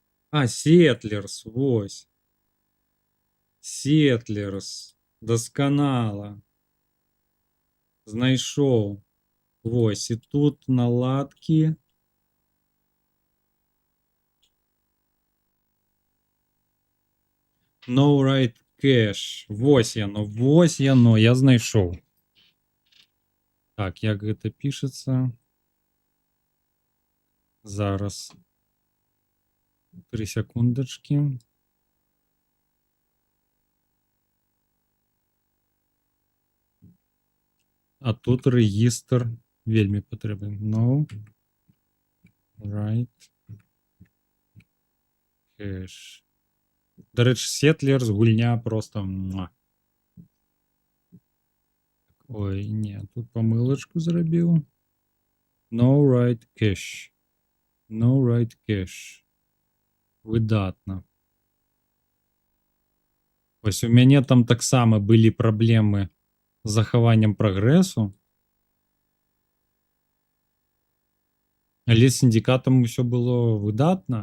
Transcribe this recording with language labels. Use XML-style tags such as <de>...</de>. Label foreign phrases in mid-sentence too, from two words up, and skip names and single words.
<be>Settlers, вось. Settlers. Досканала. Знайшоў. Вось, і тут наладкі.</be> <en>No right cache.</en> <be>Вось яно, я знайшоў. Так, як гэта пішацца? Зараз. 3 секундачкі. А тут рэгістр вельмі патрэбны.</be> <en>No right cache.</en> <be>Дарэчы, Settlers гульня просто... Ой, не, тут памылачку зрабіў.</be> <en>No right cache. No right cache.</en> <be>Выдатна. Вось у мяне там таксама былі праблемы з захаваннем прагрэсу. Але з сіндикатам усё было выдатна.</be>